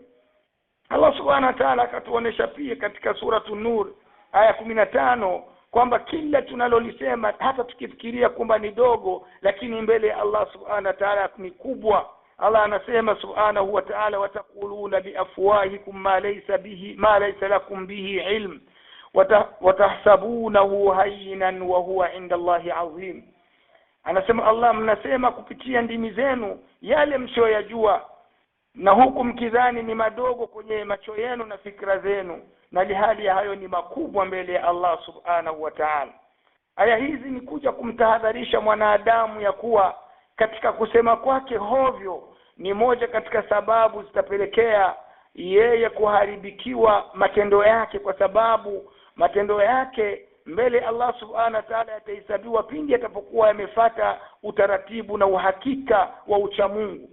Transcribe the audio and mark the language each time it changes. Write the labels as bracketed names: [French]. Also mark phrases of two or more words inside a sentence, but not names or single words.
[Swahili] Allah [Arabic] سبحانه وتعالى [Swahili] akatuonesha pia katika sura Nur aya 15 kwamba kila tunalolisema hata tukifikiria kwamba ni dogo, lakini mbele ya Allah [Arabic] سبحانه وتعالى [Swahili] ni kubwa. [Arabic] Allah anasema سبحانه وتعالى وتقولون بأفواهكم ما ليس لكم به علم وتحسبونه هينا وهو عند الله عظيم. [Swahili] Anasema Allah, mnasema kupitia ndimi zenu yale msioyajua, na huku mkidhani ni madogo kwenye macho yenu na fikra zenu, na hali ya hayo ni makubwa mbele ya Allah [Arabic] سبحانه وتعالى. [Swahili] Aya hizi ni kuja kumtahadharisha mwanadamu ya kuwa katika kusema kwake hovyo ni moja katika sababu zitapelekea yeye kuharibikiwa matendo yake, kwa sababu matendo yake mbele Allah [Arabic] سبحانه وتعالى [Swahili] yatahesabiwa pindi atapokuwa yamefuata utaratibu na uhakika wa uchamungu.